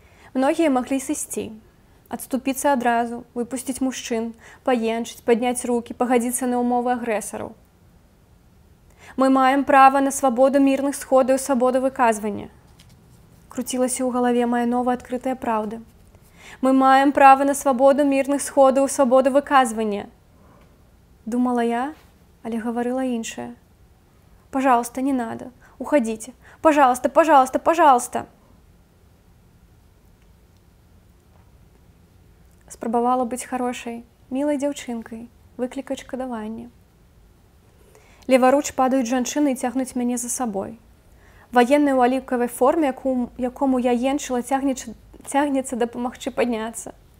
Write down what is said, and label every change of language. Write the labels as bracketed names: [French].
[Belarusian] Многія маглі сысці, адступіцца адразу, выпусціць мужчын, паенчыць, падняць рукі, пагадзіцца на ўмовы агрэсараў. Мы маем права на свабоду мірных сходаў і свабоду выказвання. Круцілася ў галаве мая новая адкрытая праўда. [Russian] Мы маем право на свободу мирных сходов и свободу выказывания. [Belarusian] Думала я, але говорила іншая. [Russian] Пожалуйста, не надо, уходите. Пожалуйста, пожалуйста, пожалуйста. [Belarusian] Спрабавала быць хорошай, мілай дзяўчынкай, выклікаць шкадаванне. Леваруч падаюць жанчыны і цягнуць мяне за сабой. Ваенны ў аліўкавай форме, якому я енчыла, цягнецца дапамагчы падняцца.